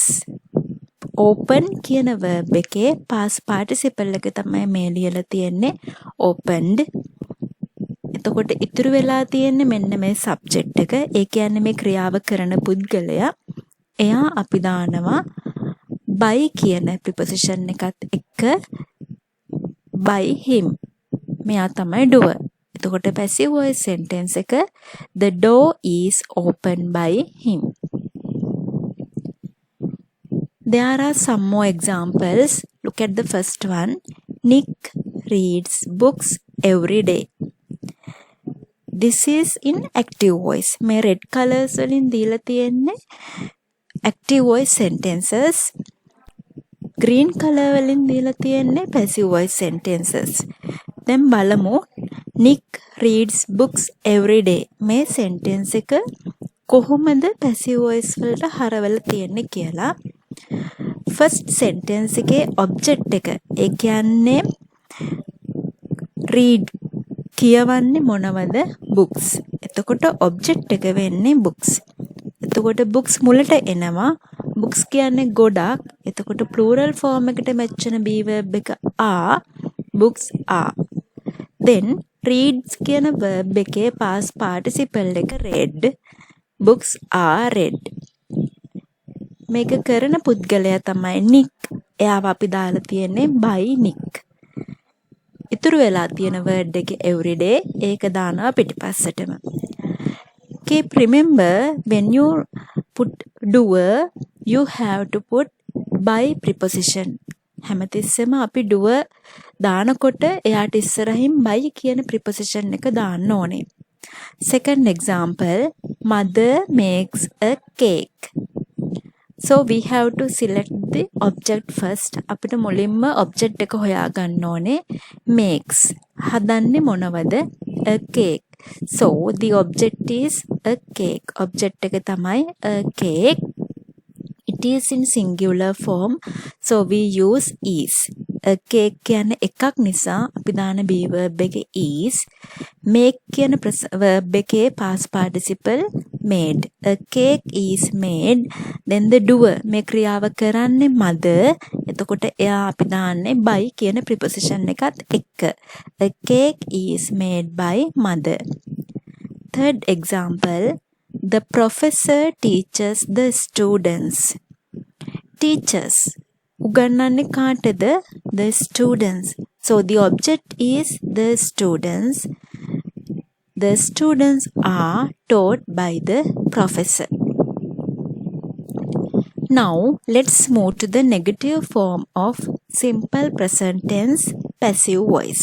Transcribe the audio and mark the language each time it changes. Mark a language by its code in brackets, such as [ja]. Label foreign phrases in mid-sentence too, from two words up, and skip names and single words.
[si] open කියන verb එකේ [en] past participle [si] එක තමයි මේ ලියලා තියෙන්නේ opened. එතකොට ඉතුරු වෙලා තියෙන්නේ මෙන්න මේ subject එක. ඒ කියන්නේ මේ ක්‍රියාව කරන පුද්ගලයා. එයා අපි දානවා by කියන preposition එකත් එක්ක [en] by him. [si] මෙයා තමයි doer. එතකොට [en] passive voice sentence එක the door is opened by him. There are some more examples. Look at the first one. Nick reads books every day. This is in active voice. [si] මේ [en] red colors [si] වලින් දීලා තියෙන්නේ [en] active voice sentences. Green color [si] වලින් දීලා තියෙන්නේ [en] passive voice sentences. [si] දැන් බලමු [en] Nick reads books every day. [si] මේ sentence එක කොහොමද [en] passive voice [si] වලට හරවලා තියෙන්නේ කියලා. [en] first sentence [si] එකේ object එක ඒ කියන්නේ read කියවන්නේ මොනවද? books. එතකොට object එක වෙන්නේ books. එතකොට books මුලට එනවා. books කියන්නේ ගොඩක්. එතකොට [en] plural form [si] එකට match වෙන [en] be verb [si] එක are. [en] books are. then reads කියන verb එකේ past participle එක read. books are read. [si] මේක කරන පුද්ගලයා තමයි Nick. එයාව අපි දාලා තියෙන්නේ [en] by Nick. [si] ඉතුරු වෙලා තියෙන word එක everyday ඒක දානවා පිටිපස්සටම. [en] keep remember when you put doer you have to put by preposition. [si] හැමතිස්සෙම අපි doer දානකොට එයාට ඉස්සරහින් by කියන preposition එක දාන්න ඕනේ. [en] second example, mother makes a cake. so we have to select the object first. [si] අපිට මුලින්ම object එක හොයා ගන්න ඕනේ. makes හදන්නේ මොනවද? [en] a cake. so the object is a cake. object එක තමයි a cake. it is in singular form, so we use is. a cake [si] කියන්නේ එකක් නිසා අපි දාන [en] be verb [si] එකේ is. [en] make කියන verb එකේ past participle made. a cake is made. then the doer [si] මේ ක්‍රියාව කරන්නේ [en] mother. [si] එතකොට එයා අපි දාන්නේ by කියන preposition එකත් එක්ක. [en] a cake is made by mother. third example, the professor teaches the students. [si] teachers උගන්වන්නේ කාටද? [en] the students. so the object is the students. the students are taught by the professor. now let's move to the negative form of simple present tense passive voice.